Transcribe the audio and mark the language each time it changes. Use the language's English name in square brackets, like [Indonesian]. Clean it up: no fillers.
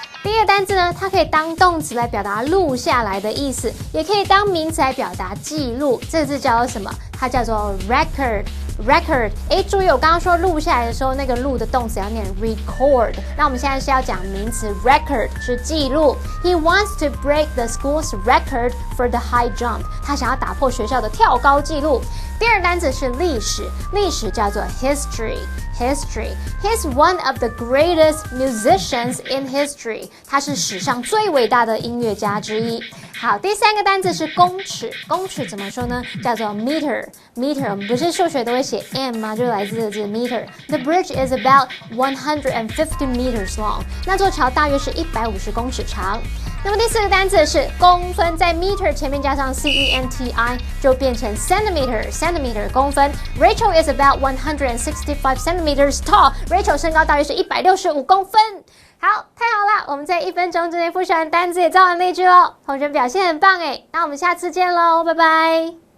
[Chinese] 第一个单字呢，它可以当动词来表达录下来的意思，也可以当名词来表达记录。这个字叫做什么？它叫做 record。record， 注意我刚刚说录下来的时候，那个录的动词要念 record。那我们现在是要讲名词 record， 是记录。 [English] He wants to break the school's record for the high jump。 [Chinese] 他想要打破学校的跳高纪录。第二单词是历史，历史叫做 history。History. [English] He's one of the greatest musicians in history. [Chinese] 他是史上最伟大的音乐家之一。好，第三个单字是公尺，公尺怎么说呢？叫做 meter。meter 我们不是数学都会写 m 吗？就来自这个字 meter。 [English] The bridge is about 150 meters long. [Chinese] 那座桥大约是150公尺长。那么第四个单字是公分，在 meter 前面加上 centi 就变成 centimeter 公分。 [English] Rachel is about 165 centimeters tall. [Chinese] Rachel 身高大约是165公分。好，太好了，我们在1分钟之内复习完单字，也造完例句咯。同学表现很棒诶，那我们下次见咯，拜拜。